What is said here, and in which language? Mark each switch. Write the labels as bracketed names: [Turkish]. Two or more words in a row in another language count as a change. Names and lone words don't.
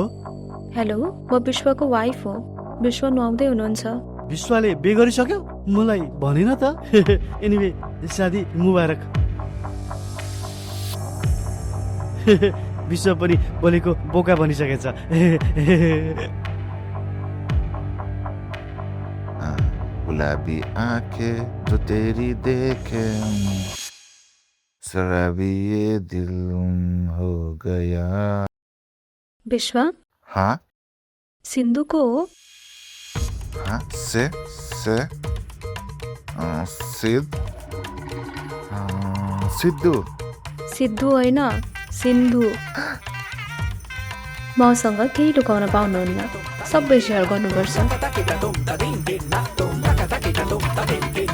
[Nepali] हेलो, म विश्वको वाइफ हो। विश्व नुहाउँदै हुनुहुन्छ? विश्वले बे गरिसक्यो? मलाई भनेन त। एनिवे [Hindi] शादी मुबारक। [Nepali] विश्व पनि बोलेको बोका बनिसकेछ। [Hindi] गुलाबी आंखें जो तेरी देखे, शराबी ये दिल हो गया। विश्व हाँ [Nepali] सिन्धु को हो? [Hindi] हाँ सिद्ध सिद्धू [Nepali] सिद्धु होइन, सिन्धु। मसँग केही लुकाउन पाउनुहुन्न, सबै सेयर गर्नुपर्छ।